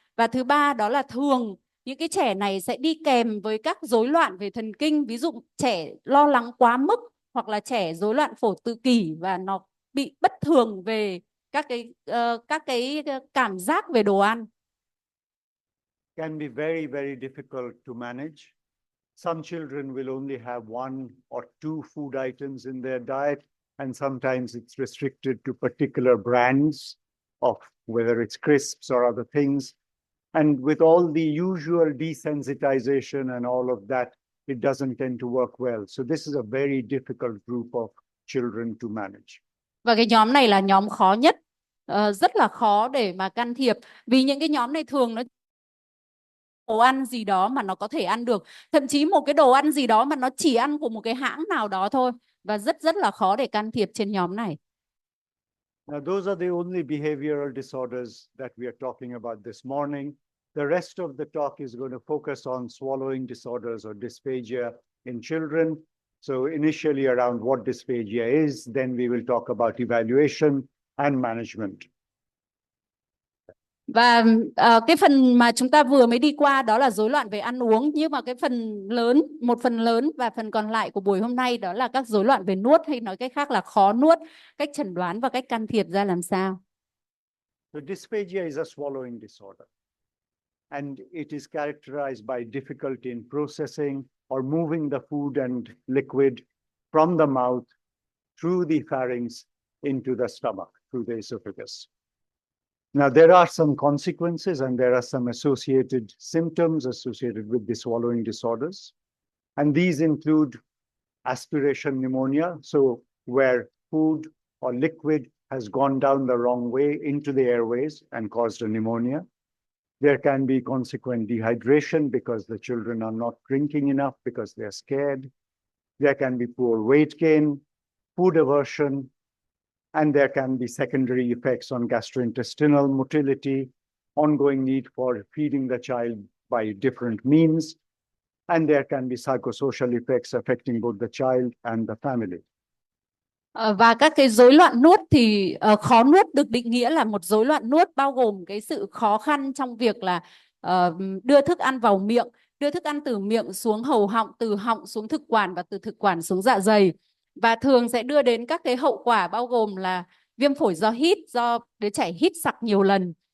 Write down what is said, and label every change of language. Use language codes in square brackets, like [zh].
[vi] Và thứ ba đó là thường những cái trẻ này sẽ đi kèm với các rối loạn về thần kinh, ví dụ trẻ lo lắng quá mức hoặc là trẻ rối loạn phổ tự kỷ và nó bị bất thường về các cái cảm giác về đồ ăn. [en] Can be very, very difficult to manage. Some children will only have one or two food items in their diet, and sometimes it's restricted to particular brands of whether it's crisps or other things. And with all the usual desensitization and all of that, it doesn't tend to work well. So this is a very difficult group of children to manage. [vi] Và cái nhóm này là nhóm khó nhất, rất là khó để mà can thiệp, vì những cái nhóm này thường nó đồ ăn gì đó mà nó có thể ăn được, thậm chí một cái đồ ăn gì đó mà nó chỉ ăn của một cái hãng nào đó thôi, và rất là khó để can thiệp trên nhóm này. [en] Now, those are the only behavioral disorders that we are talking about this morning. The rest of the talk is going to focus on swallowing disorders or dysphagia in children. So initially around what dysphagia is, then we will talk about evaluation and management. [vi] Và cái phần mà chúng ta vừa mới đi qua đó là rối loạn về ăn uống, nhưng mà cái một phần lớn và phần còn lại của buổi hôm nay đó là các rối loạn về nuốt, hay nói cách khác là khó nuốt, cách chẩn đoán và cách can thiệp ra làm sao. [en] So dysphagia is a swallowing disorder, and it is characterized by difficulty in processing or moving the food and liquid from the mouth through the pharynx into the stomach, through the esophagus. Now, there are some consequences and there are some associated symptoms associated with the swallowing disorders. And these include aspiration pneumonia, so where food or liquid has gone down the wrong way into the airways and caused a pneumonia. There can be consequent dehydration because the children are not drinking enough because they're scared. There can be poor weight gain, food aversion, and there can be secondary effects on gastrointestinal motility, ongoing need for feeding the child by different means, and there can be psychosocial effects affecting both the child and the family. [vi] Và các cái rối loạn nuốt thì khó nuốt được định nghĩa là một rối loạn nuốt bao gồm cái sự khó khăn trong việc là đưa thức ăn vào miệng, đưa thức ăn từ miệng xuống hầu họng, từ họng xuống thực quản và từ thực quản xuống dạ dày. Và thường sẽ đưa đến các cái hậu quả bao gồm là viêm phổi do hít, do đứa trẻ hít sặc nhiều lần.